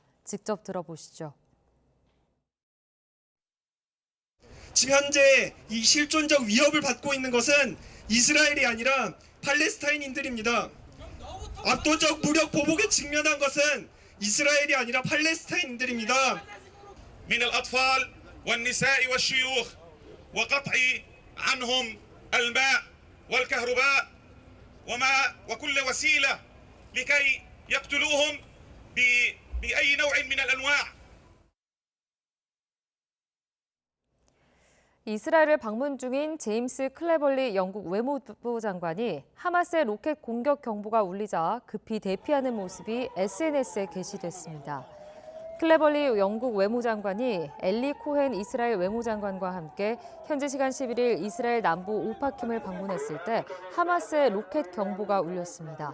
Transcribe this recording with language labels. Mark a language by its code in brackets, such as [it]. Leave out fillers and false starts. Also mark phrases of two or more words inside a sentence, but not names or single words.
[ko] 직접 들어보시죠. 지금 현재 이 실존적 위협을 받고 있는 것은 이스라엘이 아니라 팔레스타인인들입니다. 압도적 무력 보복에 직면한 것은 이스라엘이 아니라 팔레스타인인들입니다. [ar] من الأطفال والنساء والشيوخ وقطع عنهم الماء والكهرباء وكل وسيلة لكي يقتلوهم بأي نوع من الأنواع. [ko] 이스라엘을 방문 중인 제임스 클레벌리 영국 외무부 장관이 하마스의 로켓 공격 경보가 울리자 급히 대피하는 모습이 SNS에 게시됐습니다. 클레벌리 영국 외무장관이 엘리 코헨 이스라엘 외무장관과 함께 현지 시간 11일 이스라엘 남부 오파킴을 방문했을 때 하마스의 로켓 경보가 울렸습니다.